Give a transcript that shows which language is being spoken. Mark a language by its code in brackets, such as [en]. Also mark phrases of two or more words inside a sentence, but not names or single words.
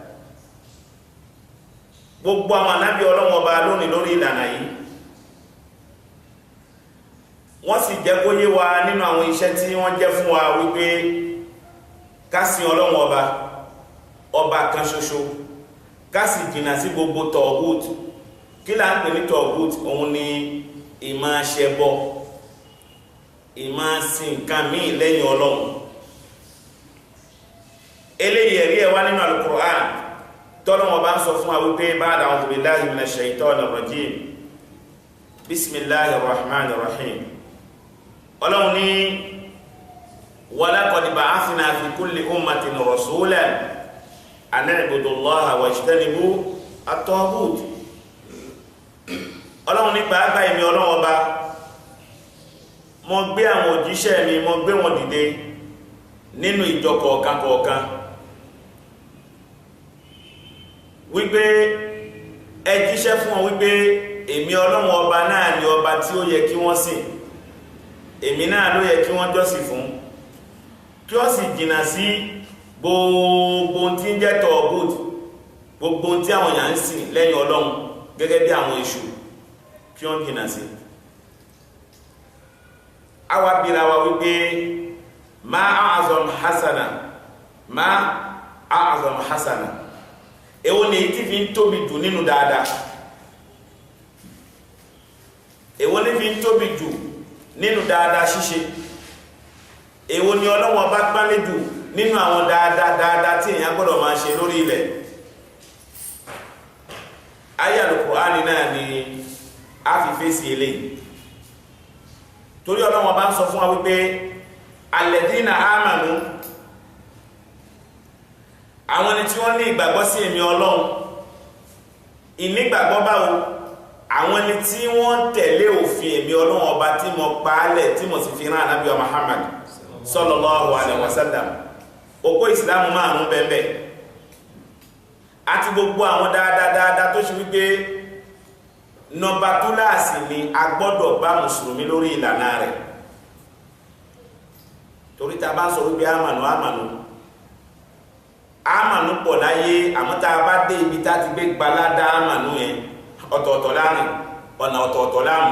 [yo] Gbogbo àwọn ànábì Ọlọ́run ọba lónìí lórí ìlànà yìí, wọ́n sì jẹ́ kó yé wa nínú àwọn iṣẹ́ tí wọ́n jẹ́ fún wa wípé ká sìn Ọlọ́run ọba kan ṣoṣo, ká sì jìnnà sí gbogbo tọ̀gùt. Kí là ń pè ní tọ̀gùt? Òun ni ìmá ṣẹbọ, ìmá sìn nǹkan míì lẹ́yìn Ọlọ́run. Eléyìí ẹ̀rí ẹ̀ wá nínú Al-Qur'an, tọ́lọ́wọ́ bá ń sọ fún wa wípé ba'da [ar] أعوذ بالله من الشيطان الرجيم، بسم الله الرحمن الرحيم. [yo] Ọlọ́run ní wa [ar] لقد بعثنا في كل أمة رسولا أن اعبدوا الله واجتنبوا الطاغوت. [yo] Ọlọ́run ní pàápàá ìmí Ọlọ́run ọba, mo gbé àwọn òjíṣẹ́ mi, mo gbé wọn dìde nínú ìjọ kọ̀ọ̀kan wípé ẹ jíṣẹ́ fún wọn wípé èmi Ọlọ́run ọba náà ni ọba tí ó yẹ kí wọ́n sìn, èmi náà ló yẹ kí wọ́n jọ́sìn fún, kí wọ́n sì jìnnà sí gbogbo tí ń jẹ́ tọ̀ọ̀gùt, gbogbo tí àwọn èèyàn ń sìn lẹ́yìn Ọlọ́run gẹ́gẹ́ bí àwọn èṣù, kí wọ́n jìnnà sí. àwa bira wa wípé [ar] ما أعظم حسنة, ما أعظم حسنة, [yo] èwo ni tí fi ń tóbi jù nínú dáadáa, èwo ni fi ń tóbi jù nínú dáadáa ṣíṣe, èwo ni Ọlọ́run bá gbálẹ̀ jù nínú àwọn dáadáa tí èèyàn gbọ́dọ̀ máa ṣe lórí ilẹ̀. Àyá Al-Qur'ani náà ni a fi fèsì eléyìí, torí Ọlọ́run bá ń sọ fún wa wípé [ar] الذين آمنوا, [yo] àwọn ni tí wọ́n ní ìgbàgbọ́ sí èmi Ọlọ́run. Ìnígbàgbọ́ báwo? Àwọn ni tí wọ́n tẹ̀lé òfin èmi Ọlọ́run ọba tí mo paálẹ̀ tí mo sì fi rán Ànábì Muhammad [ar] صلى الله عليه وسلم. [yo] Òpó ìsìlámù márùn-ún bẹ́ẹ̀ àti gbogbo àwọn dáadáa tó ṣe wípé nọmba túláàsì ni a gbọ́dọ̀ bá mùsùlùmí lórí ìlànà rẹ̀. Torí ta bá ń sọ wípé àmànù pọ̀ láyé, àmọ́ tá a bá dé ibi tá ti gbé gbaládá àmànù yẹn ọ̀tọ̀ọ̀tọ̀ láàrin, ọ̀nà ọ̀tọ̀ọ̀tọ̀ láàmù.